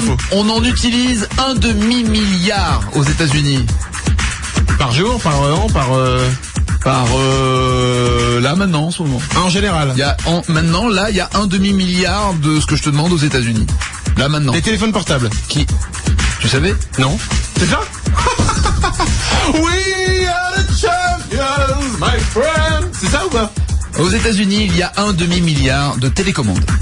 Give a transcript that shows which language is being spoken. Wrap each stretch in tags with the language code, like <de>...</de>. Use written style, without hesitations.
<fr>On en utilise 1,5 milliard aux États-Unis. Par jour, par an, là maintenant en ce moment. En général. Il y a il y a 1,5 milliard de ce que je te demande aux États-Unis. Là maintenant. Les téléphones portables. Qui? Tu savais? Non. C'est ça?</fr> <en>We are the champions, my friend.</en> <fr>C'est ça ou pas? Aux États-Unis, il y a 1,5 milliard de télécommandes.</fr>